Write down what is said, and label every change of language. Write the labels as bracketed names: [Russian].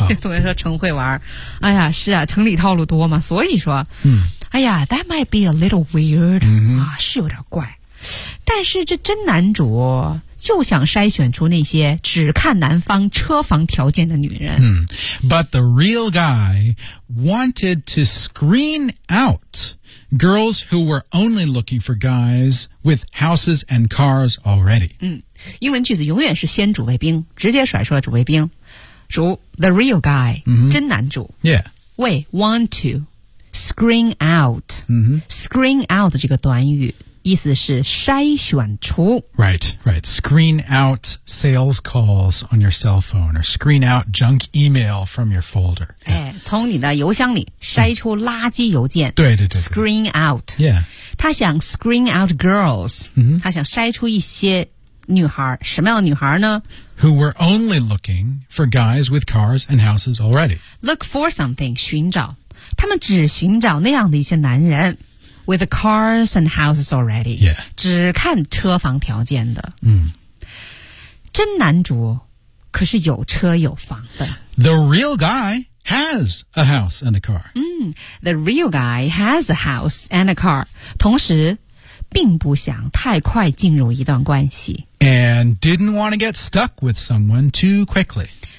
[Chinese] 同学说成会玩儿。哎呀，是啊，城里套路多嘛，所以说，哎呀 ， [English] that might be a little weird. [Chinese] 啊，是有点怪。但是这真男主就想筛选出那些只看男方车房条件的女人。 [English] But the real guy wanted to screen out girls who were only looking for guys with houses and cars already. [Chinese] 英文句子永远是先主谓宾，直接甩出了主谓宾。主 [English] the real guy,、 [Chinese] 真男主。 [English] Yeah. Wait, want to screen out.、Screen out [Chinese] 这个短语。意思是筛选出 [English] Right, right. Screen out sales calls on your cell phone or screen out junk email from your folder.、 Yeah. [Chinese] 哎、从你的邮箱里筛出垃圾邮件。对对对。 [English] Screen out. Yeah. [Chinese] 他想 [English] screen out girls.、 [Chinese] 他想筛出一些女孩。什么样的女孩呢？ [English] Who were only looking for guys with cars and houses already. Look for something, 寻找。 [Chinese] 他们只寻找那样的一些男人。 [English] With cars and houses already. Yeah. [Chinese] 只看车房条件的。真男主可是有车有房的。 [English] The real guy has a house and a car. The real guy has a house and a car. [Chinese] 同时并不想太快进入一段关系。 [English] And didn't want to get stuck with someone too quickly.